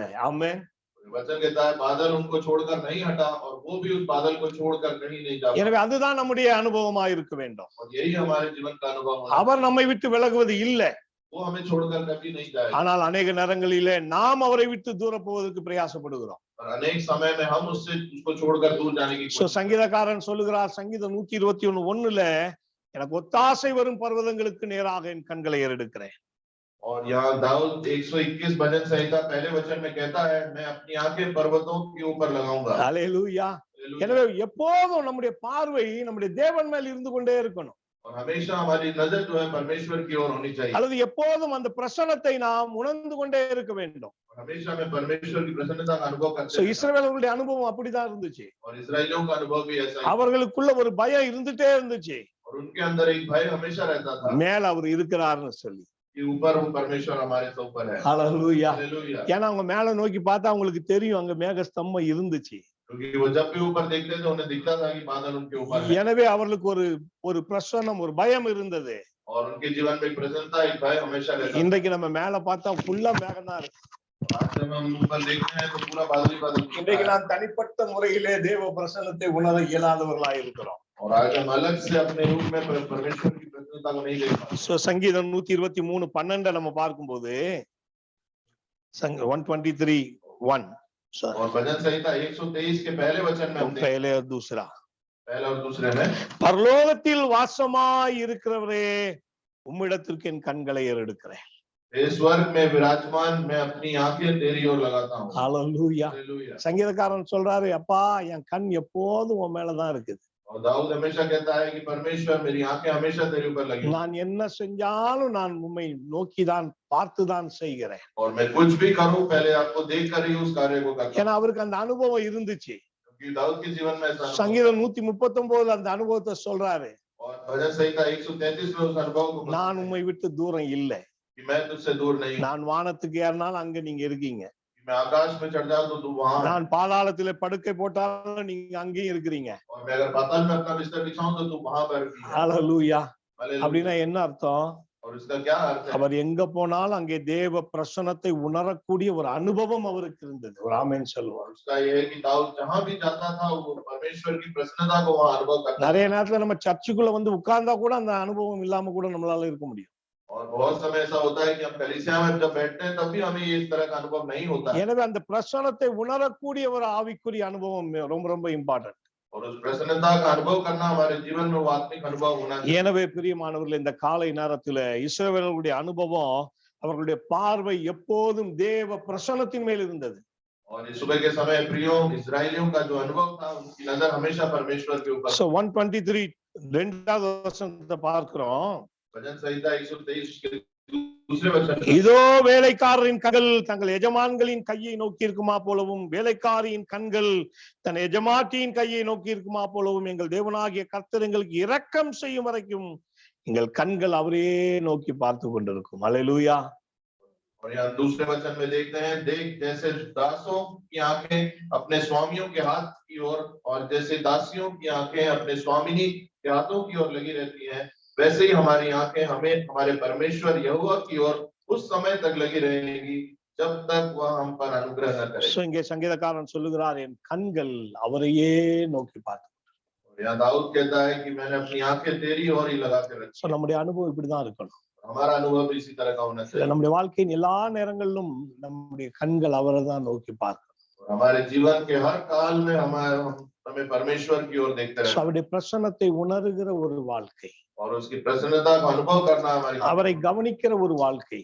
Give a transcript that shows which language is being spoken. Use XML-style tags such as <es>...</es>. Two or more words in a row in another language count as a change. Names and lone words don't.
<ta>ஆமென்.</ta> <hi>वचन कहता है बादल उनको छोड़कर नहीं हटा और वो भी उस बादल को छोड़कर कहीं नहीं जा</hi> <ta>எனவே அதுதான் நம்முடைய அனுபவமா இருக்க வேண்டும்.</ta> <hi>और यही हमारे जीवन का अनुभव होना।</hi> <ta>அவர் நம்மை விட்டு விலகுவது இல்லை.</ta> <hi>वो हमें छोड़कर कभी नहीं जाएगा।</hi> <ta>ஆனால் अनेक நேரங்களிலே நாம் அவரை விட்டு தூர போவதற்கு பிரயாசப்படுகிறோம்.</ta> <hi>और अनेक समय में हम उसको छोड़कर दूर जाने की</hi> <ta>சோ சங்கீதக்காரன் சொல்லுகிறார் சங்கீதம் 121:1 எனக்கு ஒத்தாசை வரும் பர்வதங்களுக்கு நேராக என் கண்களை ஏறெடுக்கிறேன்.</ta> <hi>और यहाँ दाऊद 121 भजन संहिता पहले वचन में कहता है मैं अपनी आंखें पर्वतों के ऊपर लगाऊंगा।</hi> <ta>அல்லேலூயா. எனவே எப்போதும் நம்முடைய பார்வை நம்முடைய தேவன் மேல் இருந்து கொண்டே இருக்கணும்.</ta> <hi>और हमेशा हमारी नजर जो है परमेश्वर की ओर होनी चाहिए।</hi> <ta>அல்லது எப்போதும் அந்த பிரசன்னத்தை நாம் உணர்ந்து கொண்டே இருக்க வேண்டும்.</ta> <hi>और हमेशा में परमेश्वर की प्रसन्नता का अनुभव करते</hi> <ta>சோ</ta> <hi>हैं।</hi> <ta>இஸ்ரவேலர்களுடைய அனுபவம் அப்படிதான் இருந்துச்சு.</ta> <hi>और इस्राएलियों का अनुभव भी ऐसा ही।</hi> <ta>அவர்களுக்குள்ள ஒரு பயம் இருந்துட்டே இருந்துச்சு.</ta> <hi>और उनके अंदर एक भय हमेशा रहता था</hi> <ta>மேல அவர் இருக்கிறார்னு சொல்லி.</ta> <hi>कि ऊपर वो परमेश्वर हमारे से ऊपर है।</hi> <ta>ஹல்லேலூயா.</ta> <hi>हालेलुया।</hi> <ta>ஏன்னா அவங்க மேல நோக்கி பார்த்தா அவங்களுக்கு தெரியும் அங்க மேக ஸ்தம்பம் இருந்துச்சு.</ta> <hi>क्योंकि वो जब भी ऊपर देखते थे उन्हें दिखता था कि बादल उनके ऊपर है।</hi> <ta>எனவே அவர்களுக்கு ஒரு பிரசன்னம் ஒரு பயம் இருந்தது.</ta> <hi>और उनके जीवन में एक प्रसन्नता एक भय हमेशा रहता था।</hi> <ta>இன்றைக்கு நம்ம மேல பார்த்தா ஃபுல்லா மேகம் தான் இருக்கு.</ta> <hi>आज जब हम ऊपर देखते हैं तो पूरा बादल ही बादल दिखता</hi> <ta>இன்றைக்கு</ta> <hi>है।</hi> <ta>நாம் தனிப்பட்ட முறையிலே தேவ பிரசன்னத்தை உணர இயலாதவர்களாய் இருக்கிறோம்.</ta> <hi>और आज हम अलग से अपने रूप में परमेश्वर की प्रसन्नता को नहीं देख पाते।</hi> <ta>சோ சங்கீதம் 123:12 நம்ம பார்க்கும்போது 123:1</ta> <hi>और भजन संहिता 123 के पहले वचन में हम देखते हैं, पहले और दूसरा पहले और दूसरे में</hi> <ta>பரலோகத்தில் வாசமாய் இருக்கிறவரே உம்மிடத்திற்கு என் கண்களை ஏறெடுக்கிறேன்.</ta> <hi>हे स्वर्ग में विराजमान मैं अपनी आंखें तेरी ओर लगाता हूँ।</hi> <ta>ஹல்லேலூயா.</ta> <hi>हालेलुया।</hi> <ta>சங்கீதக்காரன் சொல்றாரு அப்பா என் கண் எப்போதும் உன் மேலதான் இருக்குது.</ta> <hi>और दाऊद हमेशा कहता है कि परमेश्वर मेरी आंखें हमेशा तेरे ऊपर लगी हैं।</hi> <ta>நான் என்ன செஞ்சாலும் நான் உம்மை நோக்கிதான் பார்த்துதான் செய்கிறேன்.</ta> <hi>और मैं कुछ भी करूं पहले आपको देख कर ही उस कार्य को करता हूं।</hi> <ta>ஏன்னா அவருக்கு அந்த அனுபவம் இருந்துச்சு.</ta> <hi>क्योंकि दाऊद के जीवन में ऐसा अनुभव-</hi> <ta>சங்கீதம் 139 அந்த அனுபவத்தை சொல்றாரு.</ta> <hi>और भजन संहिता 133 में उस अनुभव को बताता</hi> <ta>நான்</ta> <hi>है</hi> <ta>உம்மை விட்டு தூரம் இல்லை.</ta> <hi>कि मैं तुझसे दूर नहीं हूं।</hi> <ta>நான் வானத்துக்கு ஏறினாலும் அங்க நீங்க இருக்கீங்க.</ta> <hi>कि मैं आकाश में चढ़ जाऊं तो तू वहां है।</hi> <ta>நான் பாதாளத்திலே படுக்கை போட்டாலும் நீங்க அங்கேயும் இருக்கிறீங்க.</ta> <hi>और मैं अगर पाताल में अपना बिस्तर बिछाऊं तो तू वहां पर भी है।</hi> <ta>ஹல்லேலூயா.</ta> <hi>हालेलुया।</hi> <ta>அப்படின்னா என்ன அர்த்தம்?</ta> <hi>और इसका क्या अर्थ है?</hi> <ta>அவர் எங்க போனாலும் அங்கே தேவ பிரசன்னத்தை உணரக்கூடிய ஒரு அனுபவம் அவருக்கு இருந்தது. ஒரு ஆமென் சொல்லுவார்.</ta> <hi>उसका ये है कि दाऊद जहां भी जाता था वो परमेश्वर की प्रसन्नता को वहां अनुभव करता था।</hi> <ta>நிறைய நேரத்துல நம்ம சர்ச்சுக்குள்ள வந்து உட்கார்ந்தா கூட அந்த அனுபவம் இல்லாம கூட நம்மளால இருக்க முடியும்.</ta> <hi>और बहुत समय ऐसा होता है कि हम कलीसिया में जब बैठते हैं तब भी हमें ये इस तरह का अनुभव नहीं होता है।</hi> <ta>எனவே அந்த பிரசன்னத்தை உணரக்கூடிய ஒரு ஆவிக்குரிய அனுபவம் ரொம்ப ரொம்ப இம்பார்ட்டன்ட்.</ta> <hi>और उस प्रसन्नता का अनुभव करना हमारे जीवन में वो आत्मिक अनुभव होना चाहिए।</hi> <ta>எனவே பிரியமானவர்களே இந்த காலை நேரத்துல இஸ்ரவேலர்களுடைய அனுபவம் அவர்களுடைய பார்வை எப்போதும் தேவ பிரசன்னத்தின் மேல் இருந்தது.</ta> <hi>और इस सुबह के समय प्रियो इस्राएलियों का जो अनुभव था उनकी नजर हमेशा परमेश्वर के ऊपर।</hi> <ta>சோ 123 இரண்டாவது வசனத்தை பார்க்கிறோம்.</ta> <hi>भजन संहिता 123 के दूसरे वचन में</hi> <ta>இதோ வேலைக்காரரின் கண்கள் தங்கள் எஜமான்களின் கையை நோக்கி இருக்குமா போலவும் வேலைக்காரியின் கண்கள் தன் எஜமாட்டியின் கையை நோக்கி இருக்குமா போலவும் எங்கள் தேவனாகிய கர்த்தர் எங்களுக்கு இரக்கம் செய்யும் வரைக்கும் எங்கள் கண்கள் அவரே நோக்கி பார்த்து கொண்டிருக்கும். அல்லேலூயா.</ta> <hi>और यहाँ दूसरे वचन में देखते हैं देख जैसे दासों की आंखें अपने स्वामियों के हाथ की ओर और जैसे दासियों की आंखें अपने स्वामिनी के हाथों की ओर लगी रहती हैं वैसे ही हमारी आंखें हमें हमारे परमेश्वर यहोवा की ओर उस समय तक लगी रहेगी जब तक वह हम पर अनुग्रह न करे।</hi> <ta>சோ இங்கே சங்கீதக்காரன் சொல்லுகிறார், என் கண்கள் அவரையே நோக்கி பார்த்து.</ta> <hi>और यहाँ दाऊद कहता है कि मैंने अपनी आंखें तेरी ओर ही लगा के रखी</hi> <ta>சோ</ta> <hi>है।</hi> <ta>நம்முடைய அனுபவம் இப்படிதான் இருக்கணும்.</ta> <hi>हमारा अनुभव भी इसी तरह का होना</hi> <ta>இல்ல,</ta> <hi>चाहिए।</hi> <ta>நம்முடைய வாழ்க்கையின் எல்லா நேரங்களிலும் நம்முடைய கண்கள் அவரை தான் நோக்கி பார்க்கணும்.</ta> <hi>और हमारे जीवन के हर काल में हमें परमेश्वर की ओर देखते</hi> <ta>சோ</ta> <hi>रहना</hi> <ta>அவருடைய பிரசன்னத்தை உணர்கிற ஒரு வாழ்க்கை,</ta> <hi>और उसकी प्रसन्नता का अनुभव करना हमारी</hi> <ta>அவரை கவனிக்கிற ஒரு வாழ்க்கை,</ta>